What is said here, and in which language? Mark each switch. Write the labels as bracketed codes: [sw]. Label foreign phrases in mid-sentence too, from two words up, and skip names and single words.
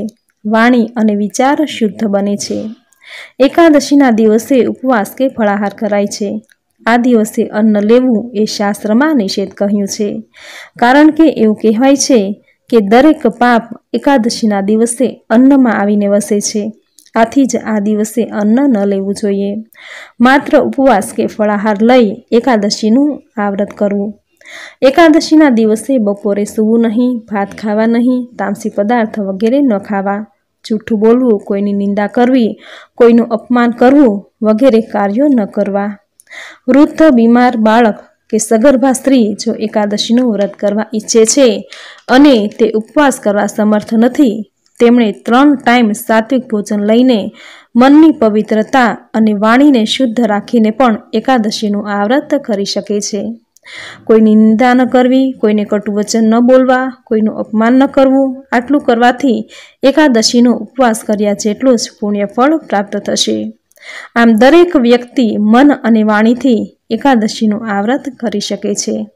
[gu] વાણી અને વિચાર શુદ્ધ બને છે। એકાદશીના દિવસે ઉપવાસ કે ફળાહાર કરાય છે। આ દિવસે અન્ન લેવું એ શાસ્ત્રમાં નિષેધ કહ્યું છે, કારણ કે એવું કહેવાય છે કે દરેક પાપ એકાદશીના દિવસે અન્નમાં આવીને વસે છે। આથી જ આ દિવસે અન્ન ન લેવું જોઈએ। માત્ર ઉપવાસ કે ફળાહાર લઈ એકાદશીનું આ વ્રત કરવું। એકાદશીના દિવસે બપોરે સૂવું નહીં, ભાત ખાવા નહીં, તામસી પદાર્થ વગેરે ન ખાવા, જૂઠું બોલવું, કોઈની નિંદા કરવી, કોઈનું અપમાન કરવું વગેરે કાર્યો ન કરવા। વૃદ્ધ, બીમાર, બાળક કે સગર્ભા સ્ત્રી જો એકાદશીનું વ્રત કરવા ઈચ્છે છે અને તે ઉપવાસ કરવા સમર્થ નથી, તેમણે 3 ટાઇમ સાત્વિક ભોજન લઈને મનની પવિત્રતા અને વાણીને શુદ્ધ રાખીને પણ એકાદશીનું આ વ્રત કરી શકે છે। કોઈની નિંદા ન કરવી, કોઈને કટુ વચન ન બોલવા, કોઈનું અપમાન ન કરવું. આટલું કરવાથી એકાદશીનો ઉપવાસ કર્યા જેટલું જ પુણ્યફળ પ્રાપ્ત થશે. આમ દરેક વ્યક્તિ મન અને વાણીથી એકાદશીનું આ વ્રત કરી શકે છે.